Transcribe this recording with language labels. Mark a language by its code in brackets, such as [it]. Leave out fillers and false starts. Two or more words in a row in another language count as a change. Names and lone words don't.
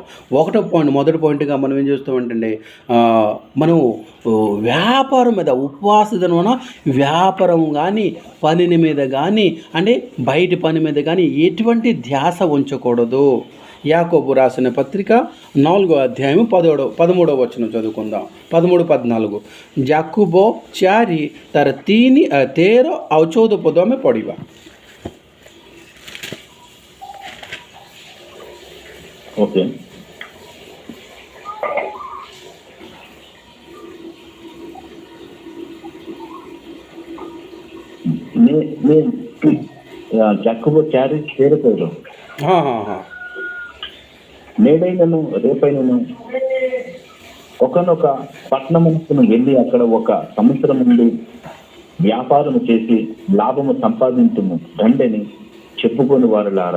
[te] మొదటి పాయింట్గా మనం ఏం చేస్తామంటే మనం వ్యాపారం మీద ఉపవాస దినమున వ్యాపారం కానీ పని మీద కానీ అంటే బయటి పని మీద కానీ ఎటువంటి ధ్యాస ఉంచకూడదు. యాకోబు రాసిన పత్రిక 4:13 చదువుకుందాం. [or] 13-14 ଯାକୁବ 4:13-14 ପଦ ଆମେ ପଢ଼ିବା. [te] ఓకే. యాకోబు 4:13 నేడైనను రేపైనను ఒకనొక పట్టణమునకు వెళ్ళి అక్కడ ఒక సంవత్సరం నుండి వ్యాపారము చేసి లాభము సంపాదించుము రండని చెప్పుకొని వారులారా.